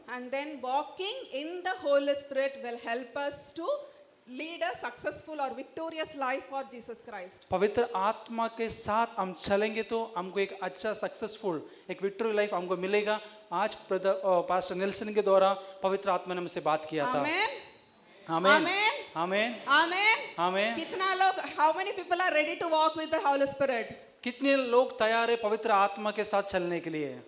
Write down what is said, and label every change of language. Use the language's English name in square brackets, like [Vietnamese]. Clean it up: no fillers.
[English] And then walking in the Holy Spirit will help us to lead a successful or victorious life for Jesus Christ. [Hindi] पवित्र आत्मा के साथ हम चलेंगे तो हमको एक अच्छा सक्सेसफुल एक विक्टोरी लाइफ हमको मिलेगा। आज पास्टर नेल्सन के द्वारा पवित्र आत्मा ने हमसे बात किया था। [English] Amen. [Hindi] आमीन [English] Amen. [Hindi] आमीन [English] Amen. [Hindi] आमीन। कितना लोग, [English] how many people are ready to walk with the Holy Spirit? [Hindi] कितने लोग तैयार है पवित्र आत्मा के साथ चलने के लिए?